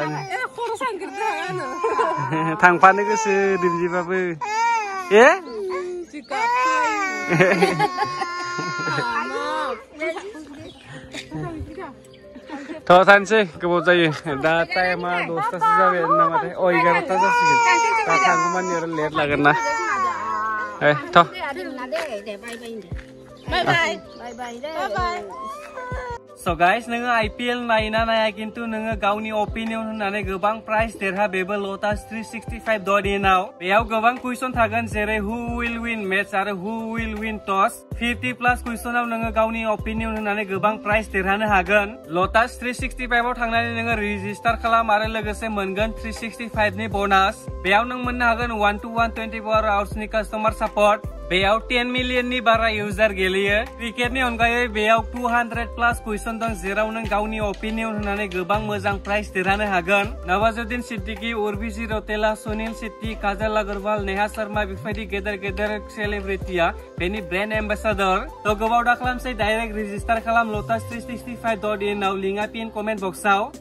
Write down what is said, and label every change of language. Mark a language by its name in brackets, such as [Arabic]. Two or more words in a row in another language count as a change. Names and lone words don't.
[Bodo] थांफानो गोसो दिनजिबाबो थानोसै गोबाव जायो दा टाइमा 10थासो जाबाय नामाथाय 11ता जासिगोन दा थांगौमानि आरो लेट लागोन ना So guys, नोङो IPL नायना नाया किन्तु नोङो गावनि ओपिनियन होननानै गोबां प्राइज देरहा बेबो लटास 365.in आव बेयाव गोबां कुइसन थागोन जेरै [English] who will win match [Bodo] आरो [English] who will win toss [Bodo] 50+ कुइसनाव नोङो गावनि ओपिनियन होननानै गोबां प्राइज देरहानो हागोन लटास 365 आव थांनानै नोङो रेजिस्टार खालाम आरो लोगोसे मोनगोन 365 नि बोनास बेयाव नों मोननो हागोन 1-to-1 24 आवर्स नि [English] customer support [Bodo] बेयाव 10 मिलियननि बारा इउजार गेलेयो क्रिकेटनि अनगायै बेयाव 200+ कुइसन दं जेराव नों गावनि ओपिनियन होननानै गोबां मोजां प्राइज देरहानो हागोन नवाजुद्दिन सिद्दिकी उर्वशी रौतेला सुनील शेट्टी काजल अग्रवाल नेहा शर्मा बेफोरबायदि गेदेर सेलिब्रिटिया बेनि [English] brand ambassador [Bodo] थ' गोबाव दा खालामसै [English] direct register [Bodo] खालाम लटास 365.in आव लिंकआ [English] pin comment [Bodo] बक्सआव